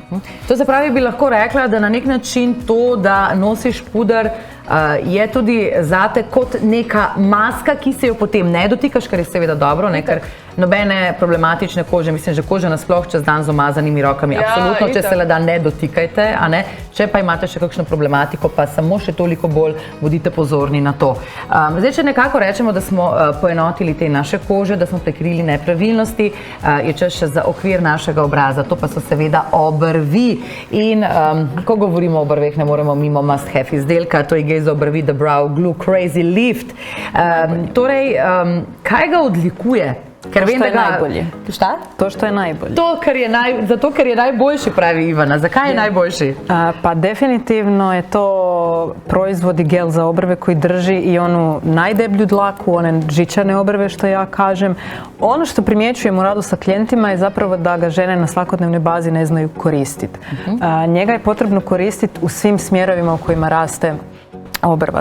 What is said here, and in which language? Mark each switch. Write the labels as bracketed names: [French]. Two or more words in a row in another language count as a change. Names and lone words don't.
[Slovenian] To se pravi, bi lahko rekla, da na nek način to, da nosiš puder, je tudi zate kot neka maska, ki se jo potem ne dotikaš, kar je seveda dobro, ne, ker nobene problematične kože, mislim, že kože nasploh čez dan z umazanimi rokami, absolutno, če se le da ne dotikajte, a ne, če pa imate še kakšno problematiko, pa samo še toliko bolj bodite pozorni na to. Zdaj, če nekako rečemo, da smo poenotili te naše kože, da smo prekrili nepravilnosti, je čas še za okvir našega obraza, to pa so seveda obrvi. In ko govorimo o obrveh, ne moremo mimo [English] must have [Slovenian] izdelka, to je gre za obrvi The Brow Glue Crazy Lift. Torej, kaj ga odlikuje? [Croatian] To što je najbolje. Šta? To što je najbolje. [Slovenian] Zato, ker je najboljši, pravi Ivana. Zakaj je najboljši? [Croatian] Pa definitivno je to proizvod i gel za obrve koji drži i onu najdeblju dlaku, one žičane obrve što ja kažem. Ono što primjećujem u radu sa klijentima je zapravo da ga žene na svakodnevnoj bazi ne znaju koristiti. Njega je potrebno koristiti u svim smjerovima u kojima raste obrva.